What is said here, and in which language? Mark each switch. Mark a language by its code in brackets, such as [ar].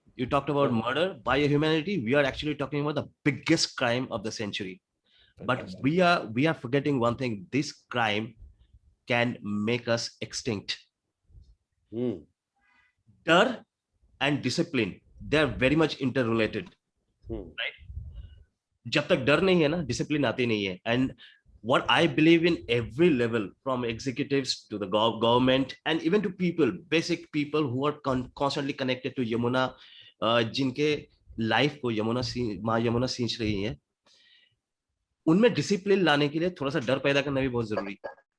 [en] You talked about murder by humanity. We are actually talking about the biggest crime of the century. But we are forgetting one thing. This crime can make us extinct. Dar and discipline, they are very much interrelated. Right? [hi] जब तक डर नहीं है ना, discipline आती नहीं है. [en] And what I believe in every level, from executives to the government and even to people, basic people who are constantly connected to Yamuna, [hi] जिनके लाइफ को माँ यमुना सींच रही है, उनमें डिसिप्लिन लाने के लिए थोड़ा सा डर पैदा करना भी बहुत जरूरी है.